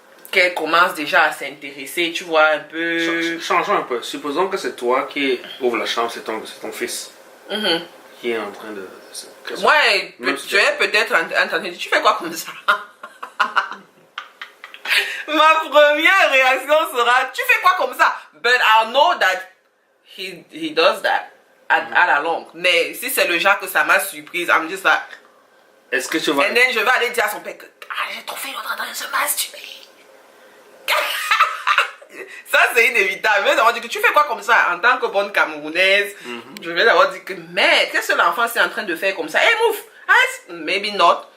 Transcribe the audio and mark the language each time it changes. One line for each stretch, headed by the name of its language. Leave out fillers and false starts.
French: qu'elle commence déjà à s'intéresser, tu vois, un peu... Changeons un peu. Supposons que c'est toi qui ouvre la chambre, c'est ton fils qui est en train de... Moi, je vais peut-être entendre, tu fais quoi comme ça? Ma première réaction sera, tu fais quoi comme ça?
English: But I know that he does that
French: à la longue. Mais si c'est le genre que ça m'a surprise,
English: I'm just like...
French: Est-ce que tu vas... Et then je vais aller dire à son père que j'ai trouvé l'autre en train de se masturber. Ça c'est inévitable. Je vais d'abord dire que tu fais quoi comme ça en tant que bonne Camerounaise. Je vais d'abord dire que mais qu'est-ce que l'enfant est en train de faire comme ça? Hey move, arrête.
English: Maybe not.